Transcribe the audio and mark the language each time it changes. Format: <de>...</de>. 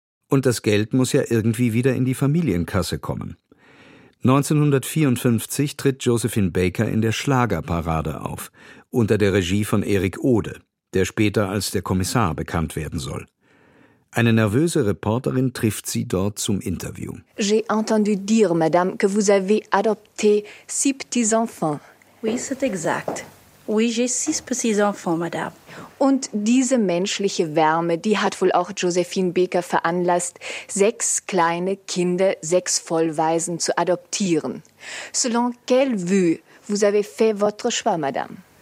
<de>Und das Geld muss ja irgendwie wieder in die Familienkasse kommen. 1954 tritt Josephine Baker in der Schlagerparade auf, unter der Regie von Erik Ode, der später als der Kommissar bekannt werden soll. Eine nervöse Reporterin trifft sie dort zum Interview.</de> <fr>J'ai entendu dire, madame, que vous avez adopté six petits enfants. Oui, c'est exact. Oui, j'ai six petits enfants, madame.</fr> <de>Und diese menschliche Wärme, die hat wohl auch Josephine Baker veranlasst, sechs kleine Kinder, sechs Vollwaisen zu adoptieren.</de> <fr>Selon quelle vue vous avez fait votre choix, madame?</fr>